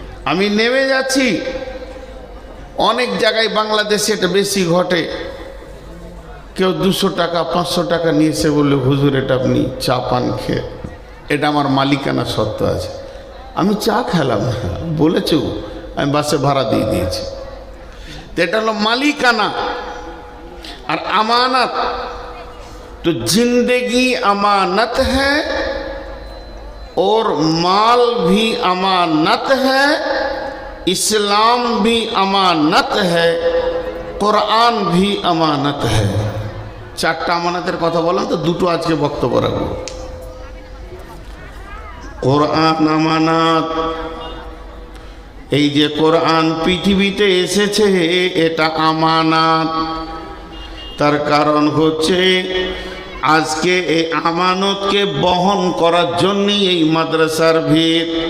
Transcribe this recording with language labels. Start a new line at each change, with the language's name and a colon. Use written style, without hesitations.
Bangla: আমি নেমে যাচ্ছি, অনেক জায়গায় বাংলাদেশে এটা বেশি ঘটে। কেউ 200 টাকা 500 টাকা নিয়েছে বলে, হুজুর এটা আপনি চা পান খেয়ে, এটা আমার মালিকানা সত্ত্ব আছে। আমি চা খেলাম না, বলেছো, আমি বাসে ভাড়া দিয়ে দিয়েছি। তো এটা হলো মালিকানা। আর আমানত,
Hindi: तो जिंदगी अमानत है और माल भी अमानत है, इस्लाम भी अमानत है, कुरान भी अमानत है।
Bangla: 4টা আমানতের কথা বললাম, তো দুটো আজকে বক্তব্য রাখবো। কোরআন আমানত, এই যে কোরআন পৃথিবীতে এসেছে এটা আমানত। তার কারণ হচ্ছে আজকে এই আমানতকে বহন করার জন্যই এই মাদ্রাসার ভিত।